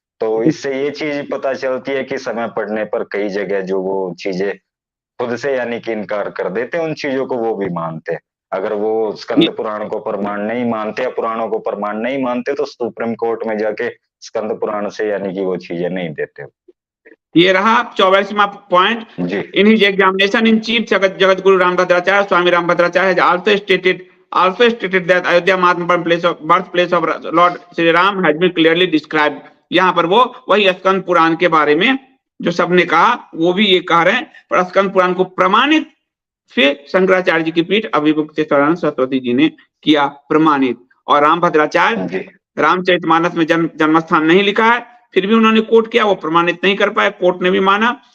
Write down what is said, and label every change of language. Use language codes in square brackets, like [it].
[hi] तो इससे ये चीज पता चलती है कि समय पड़ने पर कई जगह जो वो चीजें खुद से यानी कि इनकार कर देते हैं, उन चीजों को वो भी मानते हैं। अगर वो स्कंद पुराण को प्रमाण नहीं मानते या पुराणों को प्रमाण नहीं मानते, तो सुप्रीम कोर्ट में जाके स्कंद पुराण से यानी कि वो चीजें नहीं देते। ये रहा 44वां point. Ji [en] In his examination in chief Jagat Guru Rambhadracharya Swami Rambhadracharya also stated that Ayodhya birth place of Lord Shri Ram has been clearly described। [hi] यहाँ पर वो वही स्कंद पुराण के बारे में जो सबने कहा वो भी ये कह रहे हैं, पर स्कंद पुराण को प्रमाणित फिर शंकराचार्य जी की पीठ अभिभुक्त सरस्वती जी ने किया प्रमाणित। और रामभद्राचार्य जी रामचरितमानस में जन्मस्थान नहीं लिखा है, फिर भी उन्होंने कोट किया, वो प्रमाणित नहीं कर पाए, कोर्ट ने भी माना।